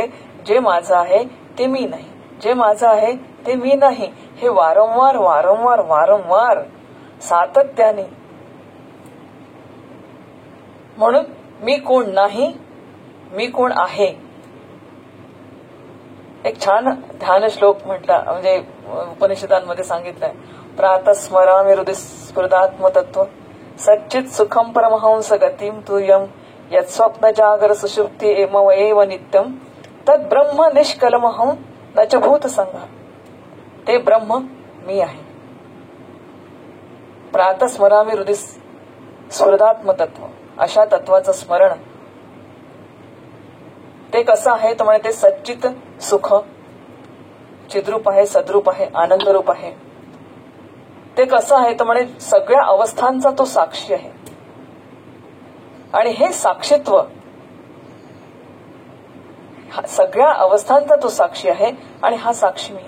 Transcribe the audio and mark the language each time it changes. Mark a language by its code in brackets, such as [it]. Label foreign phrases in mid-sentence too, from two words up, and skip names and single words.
[mr] जे माझं आहे ते मी नाही, जे माझं आहे ते मी नाही, हे वारंवार वारंवार वारंवार सातत्याने. म्हणून मी कोण नाही, मी कोण आहे. एक छान ध्यान श्लोक म्हटला, म्हणजे उपनिषदांमध्ये सांगितलंय, [sa] प्रातस्मरामि हृदि स्फुरदात्मतत्व सच्चित सुखम परमहंस गतिम तुयम यत् स्वप्न जागर सुषुप्ति एव नित्यम तद ब्रह्म निष्कलमहं न च भूत संघ. [mr] ते ब्रह्म मी आहे. प्रातस्मरामि हृदि स्फुरदात्मतत्व, अशा तत्वाचं स्मरण ते कसं आहे तर म्हणजे ते सच्चित सुख, चिद्रूप आहे, सद्रूप आहे, आनंदरूप आहे. ते कसं आहे तर म्हणजे सगळ्या अवस्थांचा तो साक्षी आहे. आणि हे साक्षीत्व, सगळ्या अवस्थांचा तो साक्षी आहे आणि हा साक्षी मी आहे.